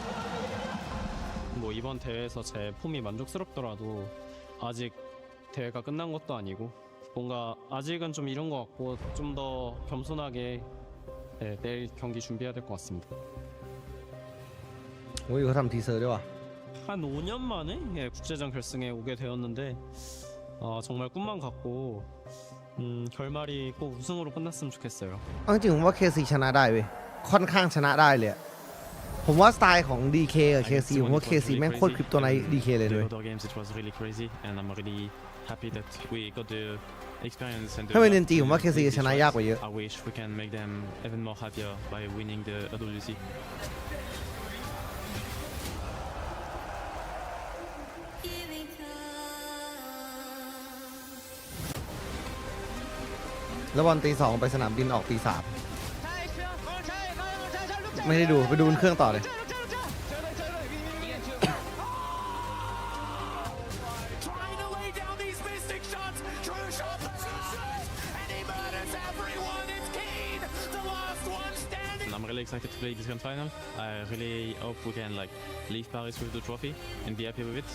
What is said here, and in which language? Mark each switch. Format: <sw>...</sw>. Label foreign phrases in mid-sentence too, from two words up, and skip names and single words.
<ko>뭐 이번 대회에서 제 폼이 만족스럽더라도 아직 대회가 끝난 것도 아니고 뭔가 아직은 좀 이른 것 같고 좀 더 겸손하게 내일 경기 준비해야 될 것 같습니다. 오 이거 ทำ 티저</ko> <th>ด้วยว่ะ</th> <ko>한 5년 만에 국제전 결승에 오게 되었는데 정말 꿈만 같고 결말이 꼭 우승으로 끝났으면 좋겠어요.</ko> <th>จริงๆผมว่า KC ชนะได้เว้ยค่อนข้างชนะได้เลยผมว่าสไตล์ของ DK กับ KC ผมว่า KC แม่งโคตรคลิปตัวใน DK เลยด้วย ถ้าเป็น NG ผมว่า KC ชนะยากกว่าเยอะแล้วบอลตี 2ไปสนามบินออกตี 3ไม่ได้ดูไปดูบนเครื่องต่อเลย</th> <en>I'm really excited to play this Grandfinal. I really hope we can like leave Paris with the trophy and be happy with it.</en>